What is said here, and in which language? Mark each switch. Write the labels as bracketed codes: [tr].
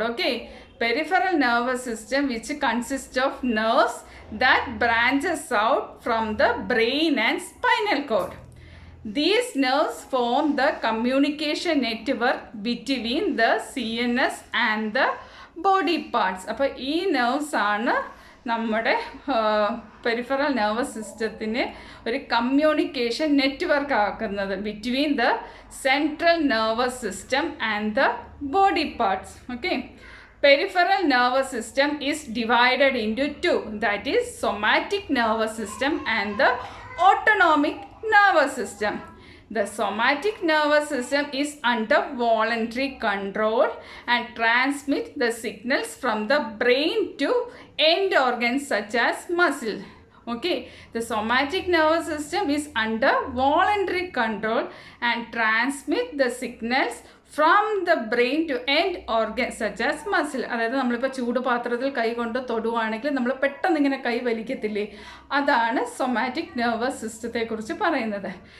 [en] Okay, peripheral nervous system which consists of nerves that branches out from the brain and spinal cord. These nerves form the communication network between the CNS and the body parts. [ml] അപ്പോൾ ഈ nerves ആണ് നമ്മുടെ peripheral nervous സിസ്റ്റത്തിനെ ഒരു communication network ആക്കുന്നത് [en] Between the central nervous system and the body parts. Okay, peripheral nervous system is divided into 2, that is somatic nervous system and the autonomic nervous system. The somatic nervous system is under voluntary control and transmits the signals from the brain to end organs such as muscle. Okay, the somatic nervous system is under voluntary control and transmits the signals from the brain to end organs such as muscle. [ml] അതായത് നമ്മളിപ്പോൾ ചൂട് പാത്രത്തിൽ കൈ കൊണ്ട് തൊടുവാണെങ്കിൽ നമ്മൾ പെട്ടെന്ന് ഇങ്ങനെ കൈ വലിക്കത്തില്ലേ, അതാണ് സൊമാറ്റിക് നെർവസ് സിസ്റ്റത്തെക്കുറിച്ച് പറയുന്നത്.